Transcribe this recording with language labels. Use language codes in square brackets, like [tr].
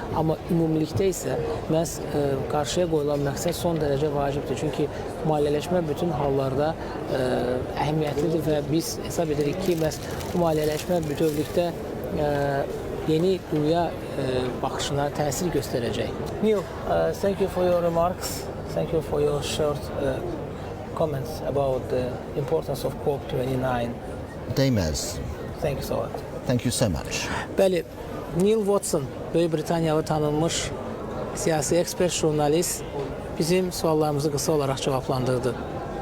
[az] Amma ümumilikdə isə məhz qarşıya qoyulan məqsəd son dərəcə vacibdir. Çünki maliyyələşmə bütün hallarda əhəmiyyətlidir və biz hesab edirik ki, məhz bu maliyyələşmə bütövlükdə yeni dünya baxışına təsir göstərəcək. [en] Neil, thank you for your remarks. Thank you for your short comments about the importance of COP29. Deymez. Thank you so much. Thank you so much. [az] Bəli, Neil Vatson, Böyük Britaniyalı tanınmış siyasi ekspert, jurnalist bizim suallarımızı qısa olaraq cavablandırdı.